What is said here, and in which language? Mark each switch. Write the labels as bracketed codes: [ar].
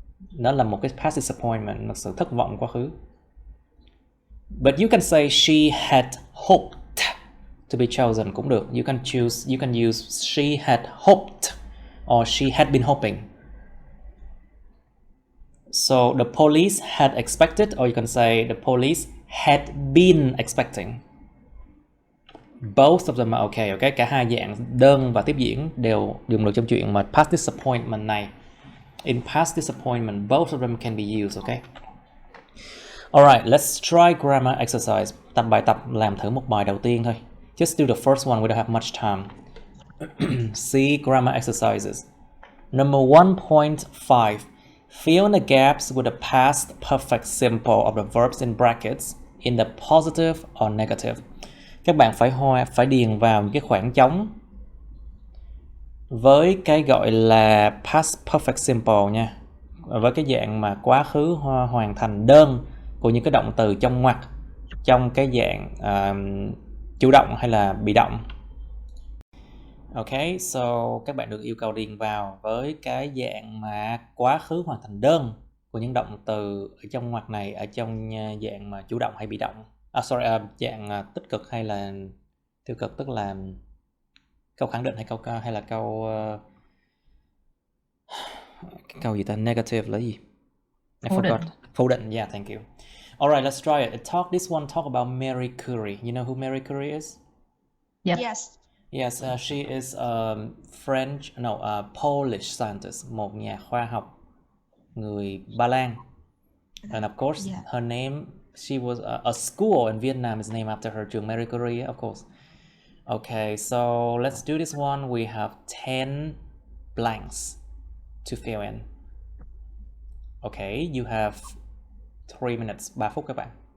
[vi] Đó là một cái past disappointment, một sự thất vọng quá khứ. [en] But you can say she had hoped to be chosen [vi] cũng được. [en] You can use she had hoped or she had been hoping. So the police had expected, or you can say the police had been expecting. Both of them are okay, okay? [vi] Cả hai dạng đơn và tiếp diễn đều dùng được trong chuyện mà past disappointment này. [en] In past disappointment, both of them can be used, okay? Alright, let's try grammar exercise. [vi] Bài tập làm thử một bài đầu tiên thôi. [en] Just do the first one, we don't have much time. See grammar exercises. Number 1.5. Fill in the gaps with the past perfect simple of the verbs in brackets in the positive or negative. [vi] Các bạn phải điền vào những cái khoảng trống với cái gọi là past perfect simple nha, với cái dạng mà quá khứ hoàn thành đơn của những cái động từ trong ngoặc trong cái dạng chủ động hay là bị động. Ok, so các bạn được yêu cầu điền vào với cái dạng mà quá khứ hoàn thành đơn của những động từ ở trong ngoặc này ở trong dạng mà chủ động hay bị động. Dạng tích cực hay là tiêu cực, tức là câu khẳng định hay hay là câu gì ta, negative là gì? [en] I forgot. [vi] Phủ định. [en] Yeah, thank you. Alright, let's try it. This one talk about Marie Curie. You know who Marie Curie is? Yep. Yes. Yes, she is a Polish scientist, [vi] một nhà khoa học người Ba Lan. [en] And of course, her name, she was a school in Vietnam is named after her, trường Marie Curie, of course. Okay, so let's do this one. We have 10 blanks to fill in. Okay, you have 3 minutes, [vi] 3 phút các bạn.